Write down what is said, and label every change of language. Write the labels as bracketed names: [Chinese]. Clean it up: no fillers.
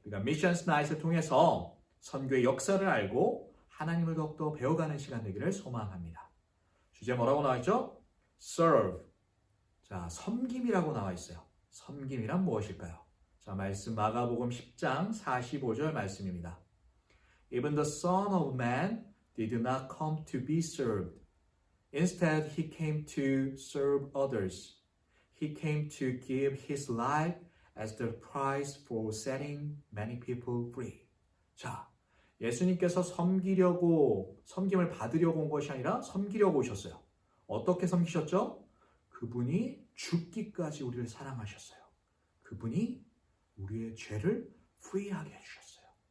[Korean] 우리가 Missions Night을 통해서 선교의 역사를 알고 하나님을 더욱더 배워가는 시간 되기를 소망합니다. 주제 뭐라고 나와 있죠? [English] Serve. [Korean] 자, 섬김이라고 나와 있어요. 섬김이란 무엇일까요? 자, 말씀 마가복음 10장 45절 말씀입니다. [English] Even the Son of Man did not come to be served. Instead, he came to serve others. He came to give his life as the price for setting many people free. [Korean] 자, 예수님께서 섬김을 받으려고 온 것이 아니라 섬기려고 오셨어요. 어떻게 섬기셨죠? 그분이 죽기까지 우리를 사랑하셨어요. 그분이 우리의 죄를 프리하게 해주셨어요.